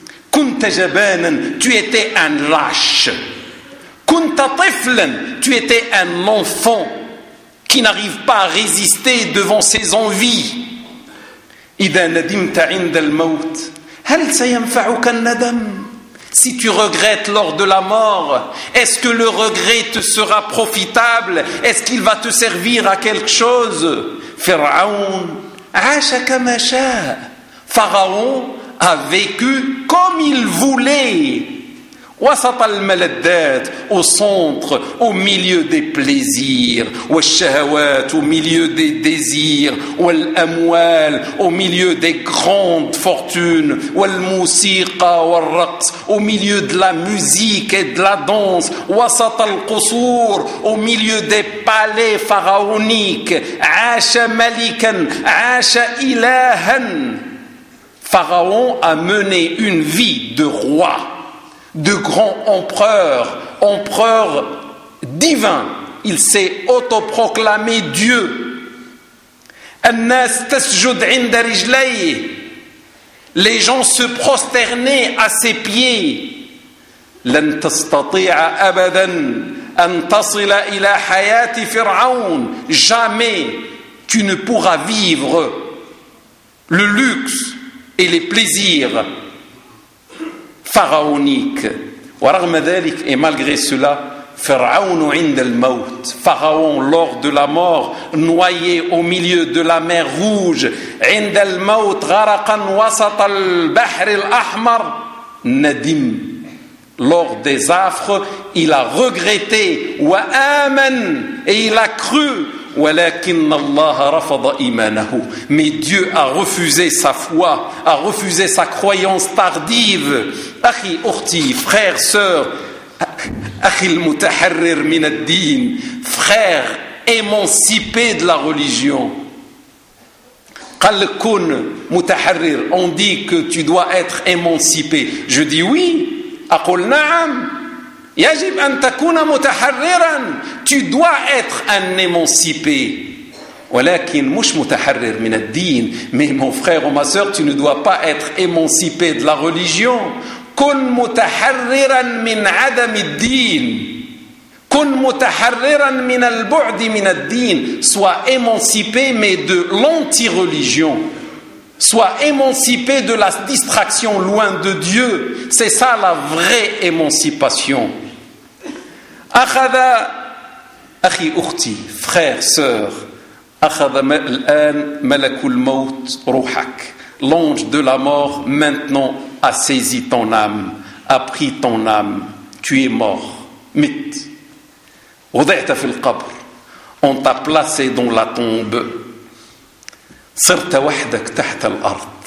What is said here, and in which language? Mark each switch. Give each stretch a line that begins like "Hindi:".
Arabic: كنت جبانا
French: tu étais un lâche.
Arabic: كنت طفلا
French: tu étais un enfant qui n'arrive pas à résister devant ses envies.
Arabic: إذا ندمت عند الموت هل سينفعك الندم؟
French: Si tu regrettes lors de la mort, est-ce que le regret te sera profitable? Est-ce qu'il va te servir à quelque chose?
Arabic: Pharaon, عاش كما شاء.
French: Pharaon a vécu comme il voulait.
Arabic: وسط الملذات,
French: au centre, au milieu des plaisirs.
Arabic: والشهوات,
French: au milieu des désirs.
Arabic: والأموال,
French: au milieu des grandes fortunes.
Arabic: والموسيقى والرقص,
French: au milieu de la musique et de la danse.
Arabic: وسط القصور,
French: au milieu des palais pharaoniques.
Arabic: عاش ملكا, عاش إلها.
French: Pharaon a mené une vie de roi, de grand empereur, empereur divin. Il s'est autoproclamé Dieu.
Arabic: الناس تسجد عند رجلي.
French: Les gens se prosternaient à ses pieds.
Arabic: لن تستطيع أبدا أن تصل إلى حياة فرعون.
French: Jamais tu ne pourras vivre le luxe et les plaisirs pharaonique.
Arabic: ورغم ذلك,
French: et malgré cela,
Arabic: فرعون عند الموت.
French: Pharaon, lors de la mort, noyé au milieu de la mer rouge.
Arabic: عند الموت غرقا وسط البحر الأحمر. ندم.
French: Lors des affres, il a regretté.
Arabic: وآمن.
French: Et il a cru.
Arabic: ولكن الله رفض إيمانه.
French: Mais Dieu a refusé sa foi, a refusé sa croyance tardive.
Arabic: أخي أختي,
French: frère, sœur,
Arabic: أخي المتحرر من الدين,
French: frère émancipé de la religion.
Arabic: قال كن متحرر,
French: on dit que tu dois être émancipé. Je dis oui.
Arabic: أقول نعم. يجب أن تكون متحررا.
French: Tu dois être un émancipé.
Arabic: ولكن مش متحرر من الدين.
French: Mais mon frère ou ma soeur, tu ne dois pas être émancipé de la religion.
Arabic: كن متحررا من عدم الدين. كن متحررا من البعد من الدين.
French: Sois émancipé mais de l'anti-religion. Sois émancipé de la distraction loin de Dieu. C'est ça la vraie émancipation.
Arabic: أخذ أخي أختي,
French: frère, sœur,
Arabic: أخذ الآن ملك الموت روحك.
French: L'ange de la mort maintenant a saisi ton âme, a pris ton âme. Tu es mort.
Arabic: مت. وضعت في القبر.
French: on t'a placé dans la tombe.
Arabic: Sarta wahdak taht al-ard.